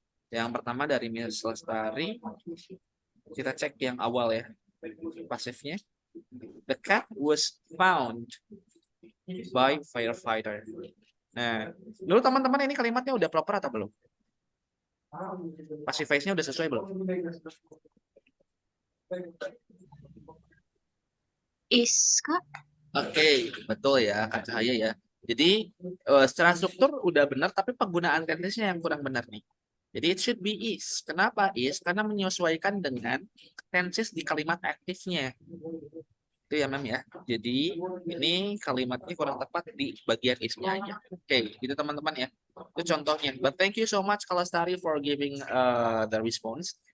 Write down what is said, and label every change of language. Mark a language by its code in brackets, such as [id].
[id] Yang pertama dari Miss Lestari. Kita cek yang awal ya. Pasifnya. [en] The cat was found by firefighter. [id] Nah, dulu teman-teman ini kalimatnya udah proper atau belum? Passive voice-nya udah sesuai belum? Is, Kak. Oke, betul ya Kak Cahaya ya. Jadi secara struktur udah benar, tapi penggunaan tendensinya yang kurang benar nih. [en] Jadi it should be is. [id] Kenapa [en] is? [id] Karena menyesuaikan dengan tenses di kalimat aktifnya. Itu ya Mem ya. Jadi ini kalimatnya kurang tepat di bagian is-nya aja. Oke, itu teman-teman ya. Itu contohnya. [en] But thank you so much Kalastari for giving the response.